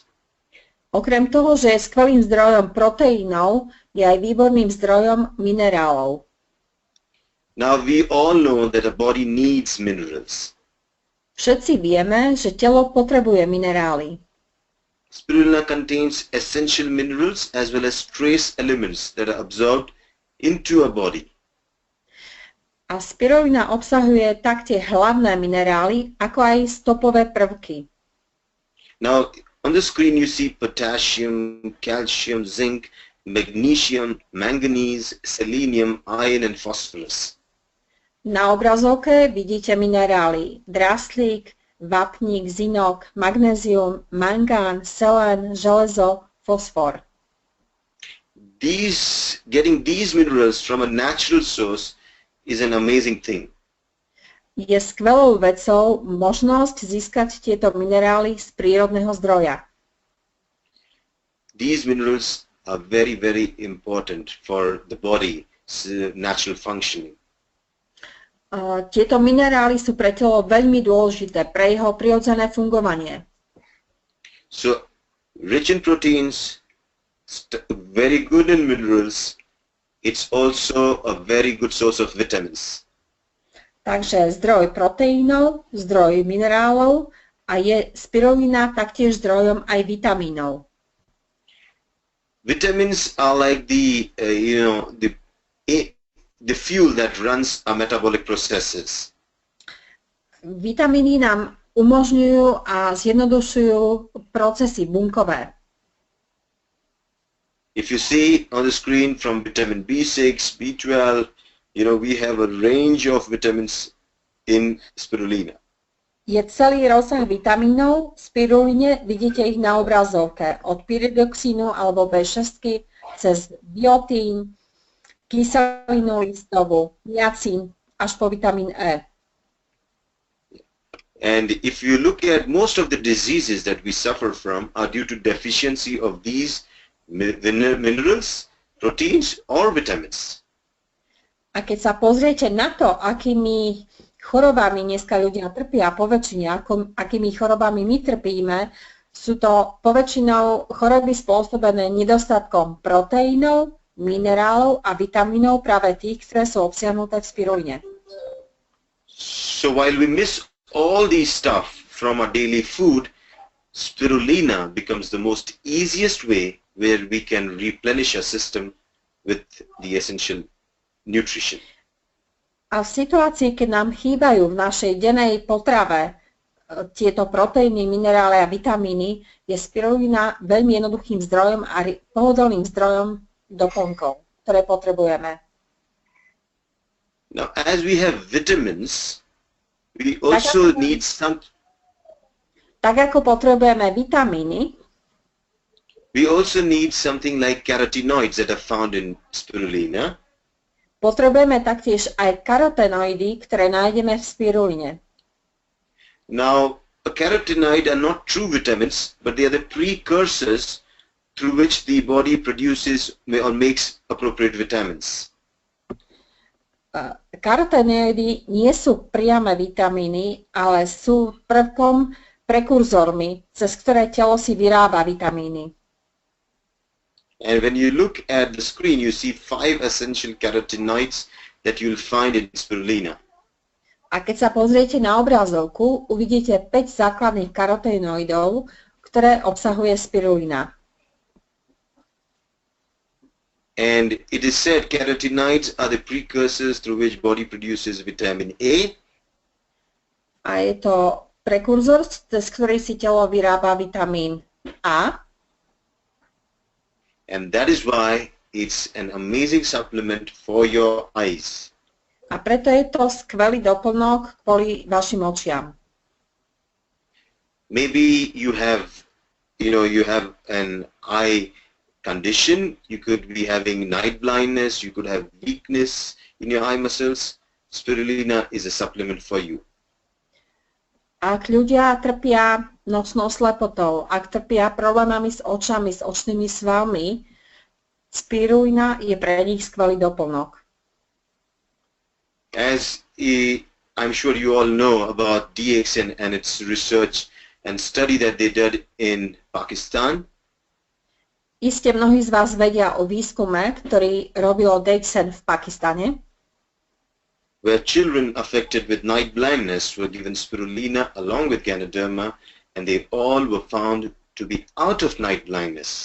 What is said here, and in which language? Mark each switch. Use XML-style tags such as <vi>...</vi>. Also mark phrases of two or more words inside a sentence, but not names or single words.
<sk>Okrem toho, že je skvelým zdrojom proteínov, je aj výborným zdrojom minerálov.</sk> <en>Now we all know that a body needs minerals.</en> <sk>Všetci vieme, že telo potrebuje minerály.</sk> <en>Spirulina contains essential minerals as well as trace elements that are absorbed into a body.</en> <sk>A spirulina obsahuje tak tie hlavné minerály, ako aj stopové prvky.</sk> <en>Now on the screen you see potassium, calcium, zinc, magnesium, manganese, selenium, iron and phosphorus.</en> <sk>Na obrazovke vidíte minerály draslík, vápnik, zinok, magnézium, mangán, selén, železo, fosfor.</sk> <en>Getting these minerals from a natural source is an amazing thing.</en> <sk>Je skvelou vecou možnosť získať tieto minerály z prírodného zdroja.</sk> <en>These minerals are very, very important for the body's natural functioning.</en> <sk>Tieto minerály sú pre telo veľmi dôležité pre jeho prirodzené fungovanie.</sk> <en>So, rich in proteins, very good in minerals, it's also a very good source of vitamins.</en> <sk>Takže zdroj proteínov, zdroj minerálov a je spirulina taktiež zdrojom aj vitamínov.</sk> <en>Vitamins are like the fuel that runs our metabolic processes.</en> <sk>Vitamíny nám umožňujú a zjednodušujú procesy bunkové.</sk> <en>If you see on the screen from vitamin B6, B12, we have a range of vitamins in spirulina.</en> <sk>Je celý rozsah vitamínov, v spiruline vidíte ich na obrazovke, od pyridoxínu alebo B6 cez biotín, kyselinu listovú, niacín až po vitamín E.</sk> <en>And if you look at most of the diseases that we suffer from are due to deficiency of these minerals, proteins or vitamins.</en> <sk>A keď sa pozriete na to, akými chorobami dneska ľudia trpia, poväčšine akými chorobami my trpíme, sú to poväčšinou choroby spôsobené nedostatkom proteínov, minerálov a vitamínov práve tých, ktoré sú obsiahnuté v spiruline.</sk> <en>So while we miss all these stuff from our daily food, spirulina becomes the most easiest way where we can replenish our system with the essential nutrition.</en> <sk>A v situácii, keď nám chýbajú v našej dennej potrave tieto proteíny, minerály a vitamíny, je spirulina veľmi jednoduchým zdrojom a pohodlným zdrojom doplnkov, ktoré potrebujeme.</sk> <en>Now, as we have vitamins, we also need some.</en> <sk>Tak ako potrebujeme vitamíny,</sk> <en>we also need something like carotenoids that are found in spirulina.</en> <sk>Potrebujeme taktiež aj karotenoidy, ktoré nájdeme v spiruline.</sk> <en>Now, a carotenoid are not true vitamins, but they are the precursors through which the body produces or makes appropriate vitamins.</en> <sk>Karotenoidy nie sú priame vitamíny, ale sú prvkom, prekurzormi, cez ktoré telo si vyrába vitamíny.</sk> <en>And when you look at the screen, you see 5 essential carotenoids that you'll find in spirulina.</en> <sk>A keď sa pozriete na obrazovku, uvidíte 5 základných karotenoidov, ktoré obsahuje spirulina.</sk> <en>And it is said carotenoids are the precursors through which body produces vitamin A.</en> <sk>A je to prekurzor, cez ktorý si telo vyrába vitamín A.</sk> <en>And that is why it's an amazing supplement for your eyes.</en> <sk>A preto je to skvelý doplnok kvôli vašim očiam.</sk> <en>Maybe you have an eye condition. You could be having night blindness. You could have weakness in your eye muscles. Spirulina is a supplement for you.</en> <sk>Ak ľudia trpia nočnou slepotou, ak trpia problémami s očami, s očnými svalmi, spirulina je pre nich skvelý doplnok.</sk> <en>As I'm sure you all know about DXN and its research and study that they did in Pakistan.</en> <sk>Iste mnohí z vás vedia o výskume, ktorý robilo DXN v Pakistane,</sk> <en>where children affected with night blindness were given spirulina along with Ganoderma, and they all were found to be out of night blindness.</en>